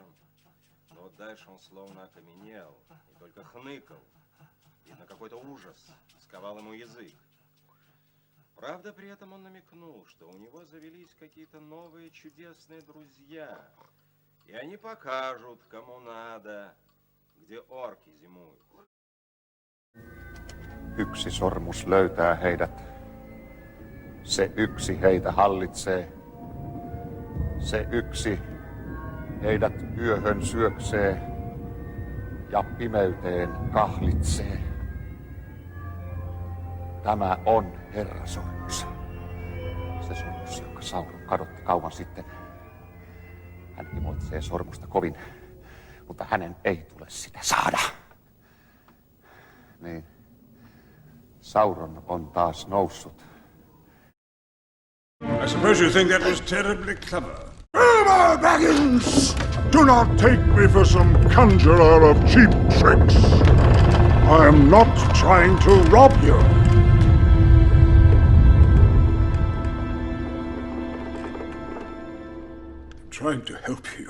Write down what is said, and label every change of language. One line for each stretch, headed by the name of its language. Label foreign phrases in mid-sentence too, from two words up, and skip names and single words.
Russian: Но вот дальше он словно окаменел и только хныкал. Видно, какой-то ужас сковал ему язык. Правда, при этом он намекнул, что у него завелись какие-то новые чудесные друзья. И они покажут, кому надо, где орки зимуют.
Finnish: Yksi sormus löytää heidät. Se yksi heitä hallitsee. Se yksi heidät yöhön syöksee ja pimeyteen kahlitsee. Tämä on Herra Sormus. Se sormus, jonka Sauron kadotti kauan sitten. Hän himoitsee sormusta kovin, mutta hänen ei tule sitä saada. Niin. Sauron on taas noussut.
English: I suppose you think that was terribly clever. Bilbo Baggins! Do not take me for some conjurer of cheap tricks. I am not trying to rob you. I'm trying to help you.